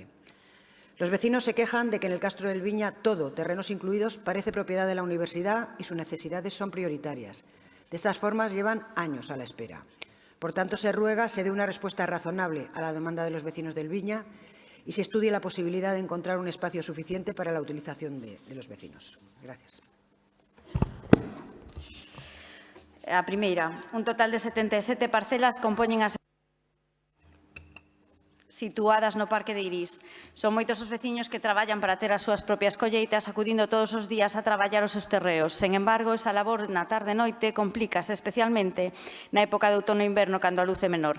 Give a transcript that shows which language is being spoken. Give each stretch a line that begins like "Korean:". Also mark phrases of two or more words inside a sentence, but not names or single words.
Spanish: Los vecinos se quejan de que en el Castro del Viña todo, terrenos incluidos, parece propiedad de la universidad y sus necesidades son prioritarias. De estas formas llevan años a la espera. Por tanto, se ruega se dé una respuesta razonable a la demanda de los vecinos del Viña y se estudie la posibilidad de encontrar un espacio suficiente para la utilización de los vecinos. Gracias.
Galician: A primeira, un total de 77 parcelas compoñen as situadas no Parque de Irís. Son moitos os veciños que traballan para ter as súas propias colleitas, acudindo todos os días a traballar os seus terreos. Sen embargo, esa labor na tarde e noite complícase especialmente na época de outono e inverno, cando a luz é menor.